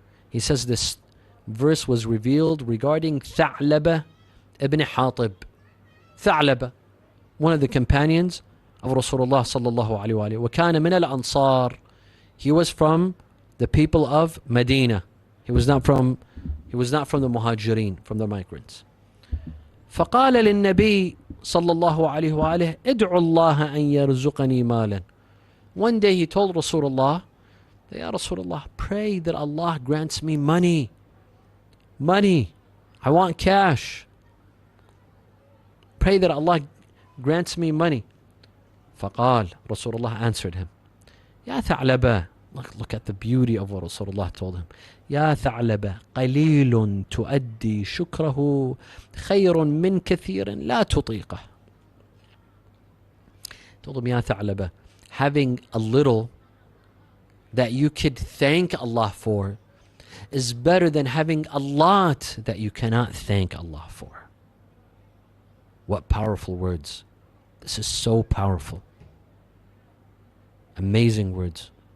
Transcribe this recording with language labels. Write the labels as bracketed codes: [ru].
[en] He says this verse was revealed regarding Tha'laba ibn Hatib. Tha'laba, one of the companions of Rasulullah sallallahu alayhi wa alihi. [ar] وَكَانَ مِنَ الْأَنصَارِ. [en] He was from the people of Medina. He was not from the Muhajirin, from the migrants. [ar] فقال للنبي صلى الله عليه وآله ادعو الله أن يرزقني مالا. [en] One day he told Rasulullah, Ya Rasulullah, pray that Allah grants me money. Money. I want cash. Pray that Allah grants me money. [ar] فقال, [en] Rasulullah answered him, Ya Tha'laba. Look at the beauty of what Rasulullah told him. [ar] يا ثعلبة قليل تؤدي شكره خير من كثير لا تطيقه. [en] Told him, Ya Tha'laba, having a little that you could thank Allah for is better than having a lot that you cannot thank Allah for. What powerful words. This is so powerful. Amazing words.